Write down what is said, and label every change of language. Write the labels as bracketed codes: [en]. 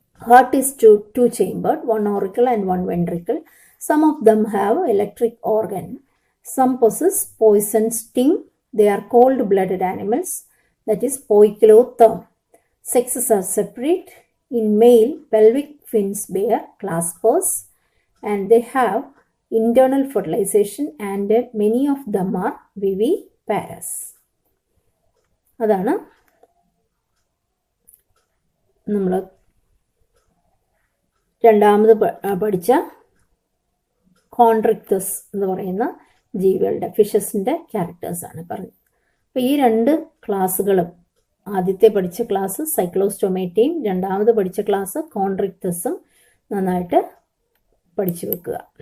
[en] Heart is two chambered, 1 auricle and 1 ventricle. Some of them have electric organ. Some possess poison sting. They are cold-blooded animals, that is poikilotherm. Sexes are separate. In male, pelvic fins bear claspers and they have internal fertilization and many of them are viviparous. [ml] അതാണ് നമ്മൾ രണ്ടാമത് പഠിച്ച കോൺട്രിക്ടസ് എന്ന് പറയുന്ന ജീവികളുടെ, ഫിഷസിൻ്റെ ക്യാരക്ടേഴ്സാണ് പറഞ്ഞത്. അപ്പോൾ ഈ 2 ക്ലാസ്സുകളും, ആദ്യത്തെ പഠിച്ച ക്ലാസ് സൈക്ലോസ്റ്റൊമേറ്റയും രണ്ടാമത് പഠിച്ച ക്ലാസ് കോൺട്രിക്ടസും നന്നായിട്ട് പഠിച്ചു വെക്കുക.